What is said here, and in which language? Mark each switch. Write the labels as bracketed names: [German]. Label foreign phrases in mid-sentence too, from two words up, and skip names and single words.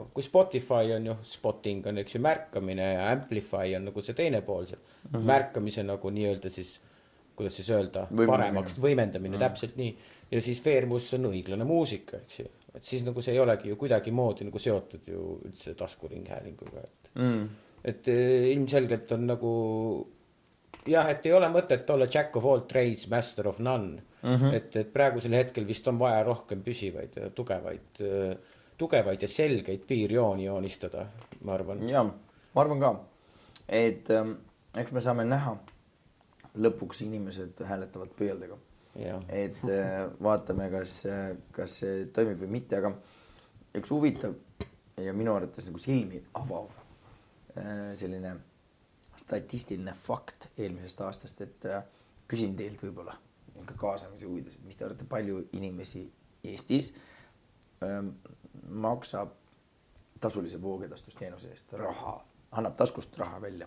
[Estonian] Kui Spotify on ju, spotting on eks ju märkamine ja Amplify on nagu see teine pool, see märkamise nagu nii-öelda siis, kuidas siis öelda, paremaks võimendamine, täpselt nii. Ja siis Fairmus on õiglane muusika, eks ju. Et siis nagu see ei olegi ju kuidagi moodi nagu seotud ju üldse taskuringhäälinguga. Et ilmselgelt on nagu, jah, et ei ole mõtet olla [English] Jack of all trades, master of none. [Estonian] Et praegusel hetkel vist on vaja rohkem püsivaid ja tugevaid ja selgeid piirjooni joonistada, ma arvan. Ja, ma arvan ka, et eks me saame näha, lõpuks inimesed hääletavad pööldega. Et vaatame, kas see toimib või mitte, aga üks huvitav ja minu arvates nagu silmi avav selline statistiline fakt eelmisest aastast, et küsin teilt võib-olla kaasamise huvides, et mis te arvate, palju inimesi Eestis maksab tasulise voogedastusteenuse eest raha, annab taskust raha välja.